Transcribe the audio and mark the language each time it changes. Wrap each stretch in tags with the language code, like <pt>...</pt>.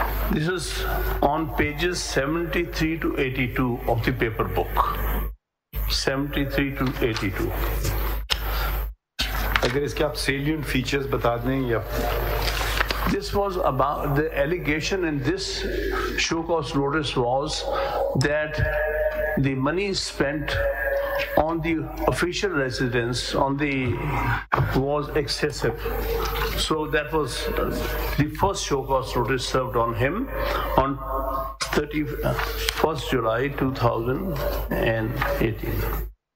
<en>This is on pages 73 to 82 of the paper book. 73 to 82.</en> <ur>اگر اس کے آپ</ur> <en>salient features</en> <ur>بتا دیں یا</ur> <en>This was about the allegation in this show cause notice was that the money spent on the official residence was excessive. So that was the first show cause notice served on him on 31st July 2018.</en>